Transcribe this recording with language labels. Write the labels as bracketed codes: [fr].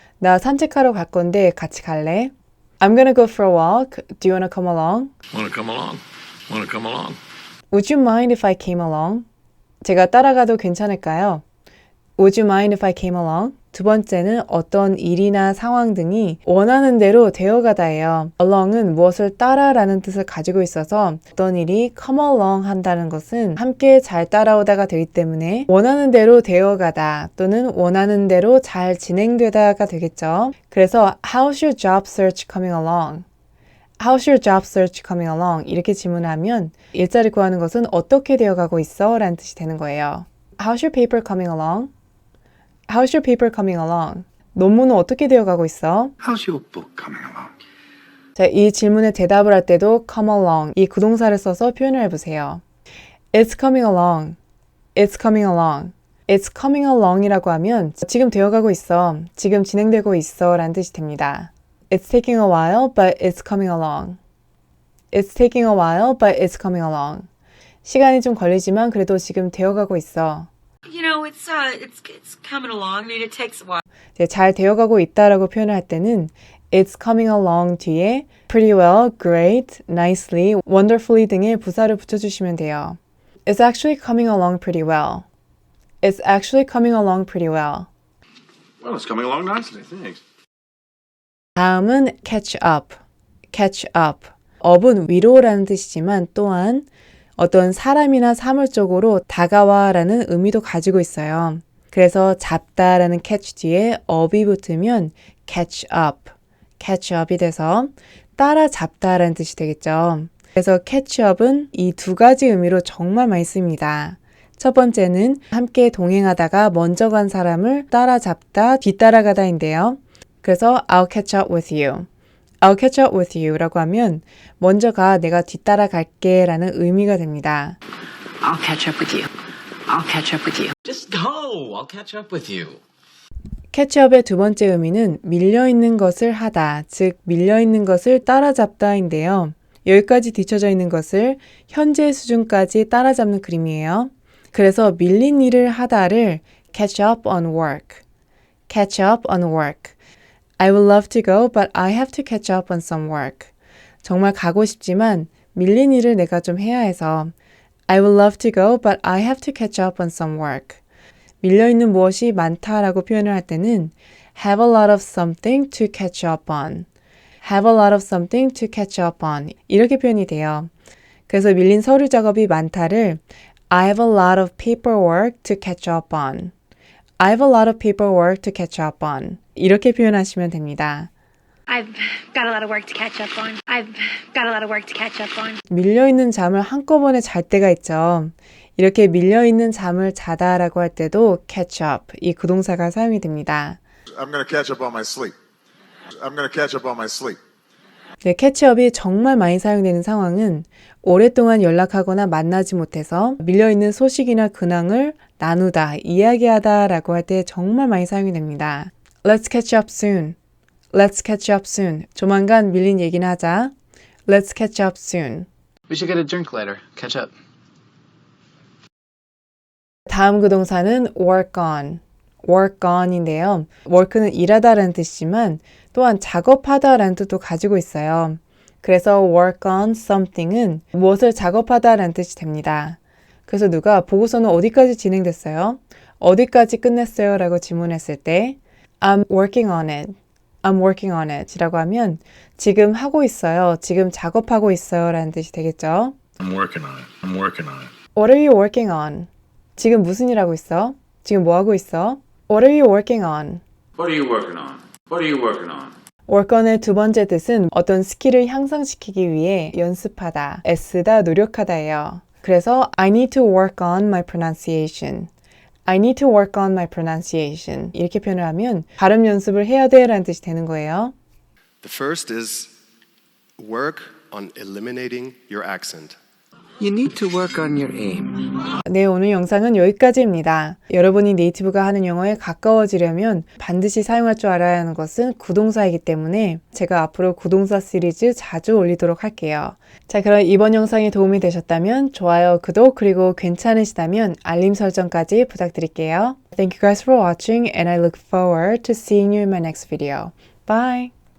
[ko] 나 산책하러 갈 건데 같이 갈래? [en] I'm gonna go for a walk. Do you wanna come along? Wanna come along? Wanna come along? Would you mind if I came along? [ko] 제가 따라가도 괜찮을까요? [en] Would you mind if I came along? [ko] 두 번째는 어떤 일이나 상황 등이 원하는 대로 되어가다예요. along은 무엇을 따라라는 뜻을 가지고 있어서 어떤 일이 come along 한다는 것은 함께 잘 따라오다가 되기 때문에 원하는 대로 되어가다 또는 원하는 대로 잘 진행되다가 되겠죠. [en] 그래서 How's your job search coming along? How's your job search coming along? [ko] 이렇게 질문하면 일자리 구하는 것은 어떻게 되어가고 있어? 라는 뜻이 되는 거예요. [en] How's your paper coming along? How's your paper coming along? [ko] 논문은 어떻게 되어가고 있어? [en] How's your book coming along? [ko] 자, 이 질문에 대답을 할 때도 come along 이 구동사를 써서 표현을 해보세요. [en] It's coming along. It's coming along. It's coming along이라고 하면 [ko] 지금 되어가고 있어. 지금 진행되고 있어 라는 뜻이 됩니다. [en] It's taking a while, but it's coming along. It's taking a while, but it's coming along. [ko] 시간이 좀 걸리지만 그래도 지금 되어가고 있어. [en] You know, it's coming along. I mean, it takes a while. [ko] 잘 되어가고 있다라고 표현을 할 때는 [en] It's coming along [ko] 뒤에 pretty well, great, nicely, wonderfully 등의 부사를 붙여주시면 돼요. [en] It's actually coming along pretty well. It's actually coming along pretty well. Well, it's coming along nicely, thanks. [ko] 다음은 catch up. [en] catch up. [ko] up은 위로라는 뜻이지만 또한 어떤 사람이나 사물 쪽으로 다가와라는 의미도 가지고 있어요. 그래서 잡다라는 catch 뒤에 up이 붙으면 catch up, catch up이 돼서 따라잡다라는 뜻이 되겠죠. 그래서 catch up은 이 두 가지 의미로 정말 많이 씁니다. 첫 번째는 함께 동행하다가 먼저 간 사람을 따라잡다, 뒤따라가다인데요. [en] 그래서 I'll catch up with you. I'll catch up with you [ko] 라고 하면 먼저 가, 내가 뒤따라갈게 라는 의미가 됩니다. [en] I'll catch up with you. I'll catch up with you. Just go. I'll catch up with you. [ko] 캐치업의 두 번째 의미는 밀려있는 것을 하다, 즉 밀려있는 것을 따라잡다인데요. 여기까지 뒤쳐져 있는 것을 현재 수준까지 따라잡는 그림이에요. 그래서 밀린 일을 하다를 catch up on work. [en] catch up on work. I would love to go, but I have to catch up on some work. [ko] 정말 가고 싶지만 밀린 일을 내가 좀 해야 해서 [en] I would love to go, but I have to catch up on some work. [ko] 밀려있는 무엇이 많다라고 표현을 할 때는 [en] have a lot of something to catch up on. have a lot of something to catch up on. [ko] 이렇게 표현이 돼요. 그래서 밀린 서류 작업이 많다를 [en] I have a lot of paperwork to catch up on. I have a lot of paperwork to catch up on. [ko] 이렇게 표현하시면 됩니다. [en] I've got a lot of work to catch up on. I've got a lot of work to catch up on. [ko] 밀려있는 잠을 한꺼번에 잘 때가 있죠. 이렇게 밀려있는 잠을 자다라고 할 때도 catch up, 이 구동사가 사용이 됩니다. [en] I'm going to catch up on my sleep. I'm going to catch up on my sleep. [ko] 네, 캐치업이 정말 많이 사용되는 상황은 오랫동안 연락하거나 만나지 못해서 밀려있는 소식이나 근황을 나누다, 이야기하다 라고 할 때 정말 많이 사용이 됩니다. [en] Let's catch up soon. Let's catch up soon. [ko] 조만간 밀린 얘기나 하자. [en] Let's catch up soon. We should get a drink later. Catch up. [ko] 다음 구동사는 work on. work on인데요. work는 일하다라는 뜻이지만 또한 작업하다라는 뜻도 가지고 있어요. 그래서 work on something은 무엇을 작업하다라는 뜻이 됩니다. 그래서 누가 보고서는 어디까지 진행됐어요? 어디까지 끝냈어요? 라고 질문했을 때 [en] I'm working on it. I'm working on it [ko] 라고 하면 지금 하고 있어요. 지금 작업하고 있어요. 라는 뜻이 되겠죠. [en] I'm working on it. I'm working on it. What are you working on? [ko] 지금 무슨 일 하고 있어? 지금 뭐 하고 있어? [en] What are you working on? What are you working on? What are you working on? [ko] work on의 두 번째 뜻은 어떤 스킬을 향상시키기 위해 연습하다, 애쓰다, 노력하다예요. [en] 그래서 I need to work on my pronunciation. I need to work on my pronunciation. [ko] 이렇게 표현을 하면 발음 연습을 해야 돼 라는 뜻이 되는 거예요. [en] The first is work on eliminating your accent. You need to work on your aim. [ko] 네, 오늘 영상은 여기까지입니다. 여러분이 네이티브가 하는 영어에 가까워지려면 반드시 사용할 줄 알아야 하는 것은 구동사이기 때문에 제가 앞으로 구동사 시리즈 자주 올리도록 할게요. 자, 그럼 이번 영상이 도움이 되셨다면 좋아요, 구독, 그리고 괜찮으시다면 알림 설정까지 부탁드릴게요. [en] Thank you guys for watching and I look forward to seeing you in my next video. Bye!